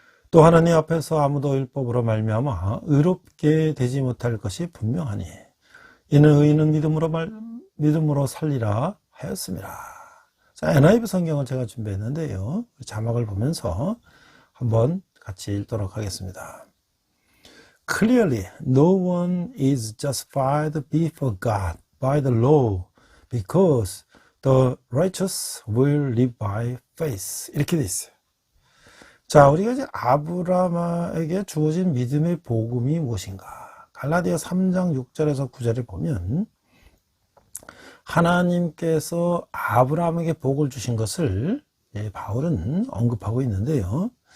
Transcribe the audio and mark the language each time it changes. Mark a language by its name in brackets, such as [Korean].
[Korean] 또 하나님 앞에서 아무도 율법으로 말미암아 의롭게 되지 못할 것이 분명하니 이는 의인은 믿음으로 살리라 하였습니다. 자, NIV 성경을 제가 준비했는데요. 자막을 보면서 한번 같이 읽도록 하겠습니다. [English] Clearly, no one is justified before God by the law because the righteous will live by faith. [Korean] 이렇게 돼 있어요. 자, 우리가 이제 아브라함에게 주어진 믿음의 복음이 무엇인가? 갈라디아 3장 6절에서 9절을 보면 하나님께서 아브라함에게 복을 주신 것을 바울은 언급하고 있는데요.